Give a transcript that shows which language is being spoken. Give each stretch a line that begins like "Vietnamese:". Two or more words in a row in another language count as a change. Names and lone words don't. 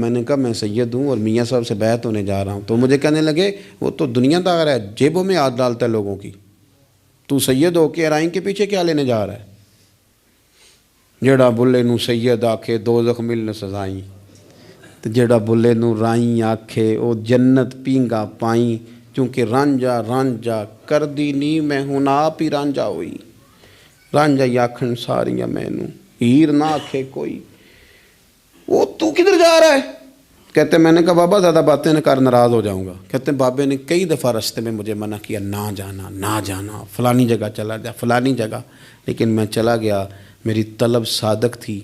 Urdu: میں نے کہا میں سید ہوں اور میاں صاحب سے بیعت ہونے جا رہا ہوں۔ تو مجھے کہنے لگے وہ تو دنیا دار ہے، جیبوں میں ہاتھ ڈالتا ہے لوگوں کی، تو سید ہو کے رائن کے پیچھے کیا لینے جا رہا ہے؟
Punjabi: جڑا بلے نو سید آکھے دوزخ ملن سزائیں، تو جڑا بلے نو رائیں آکھے او جنت پینگا پائیں، چونکہ رانجا رانجا کر دی نی میں ہوں آپ ہی رانجا ہوئی، رانجا آکھن ساریاں مینوں ہیر نہ آکھے کوئی۔
Urdu: وہ تو کدھر جا رہا ہے؟ کہتے ہیں میں نے کہا بابا زیادہ باتیں نہ کر، ناراض ہو جاؤں گا۔ کہتے ہیں بابے نے کئی دفعہ رستے میں مجھے منع کیا، نہ جانا نہ جانا، فلانی جگہ چلا جا فلانی جگہ، لیکن میں چلا گیا، میری طلب صادق تھی۔